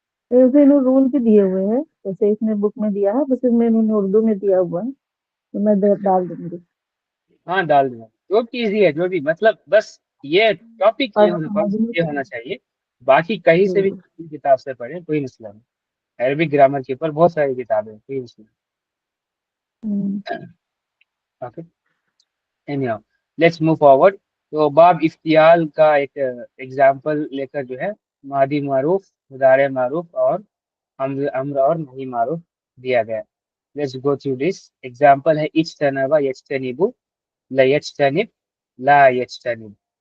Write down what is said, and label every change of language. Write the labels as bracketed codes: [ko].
[ur] ایسے انہوں رول بھی دیے ہوئے ہیں, جیسے اس نے بک میں دیا ہے, بس اس میں انہوں نے اردو میں دیا ہوا ہے, تو میں ڈال دوں گی. ہاں ڈال دیں, جو بھی ایزی ہے, جو بھی مطلب بس یہ ٹاپک اور یہ ہونا چاہیے. باقی کہیں سے بھی کتاب سے پڑھیں کوئی مسئلہ نہیں. عربک گرامر کے اوپر بہت ساری کتابیں ہیں, کوئی مسئلہ نہیں. [en] Okay anyhow let's move forward. [ur] تو باب افتیال کا ایک ایگزامپل لے کر جو ہے ماضی معروف, مضارع معروف اور امر اور نہیں معروف دیا گیا. [en] Let's go through this. Example ہے [ar] اجتنب یجتنب, لا یجتنب لا یجتنب.